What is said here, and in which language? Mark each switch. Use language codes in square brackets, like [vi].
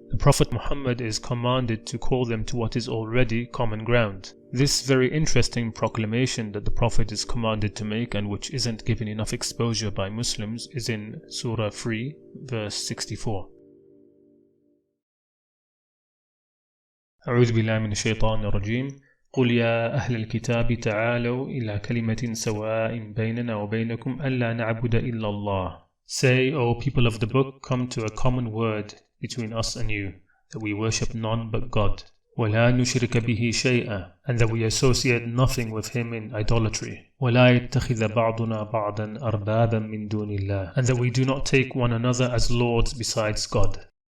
[en] The Prophet Muhammad is commanded to call them to what is already common ground. This very interesting proclamation that the Prophet is commanded to make and which isn't given enough exposure by Muslims is in Surah 3, verse 64. [ar] أعوذ بالله من الشيطان الرجيم قل يا أهل الكتاب تعالوا إلى كلمة سواء بيننا وبينكم ألا نعبد إلا الله. [en] Say, O people of the book, come to a common word between us and you, that we worship none but God. [ar] ولا نشرك به شيئا, [en] and that we associate nothing with him in idolatry. [ar] ولا يتخذ بعضنا بعضا أربابا من دون الله, [en] and that we do not take one another as lords besides God.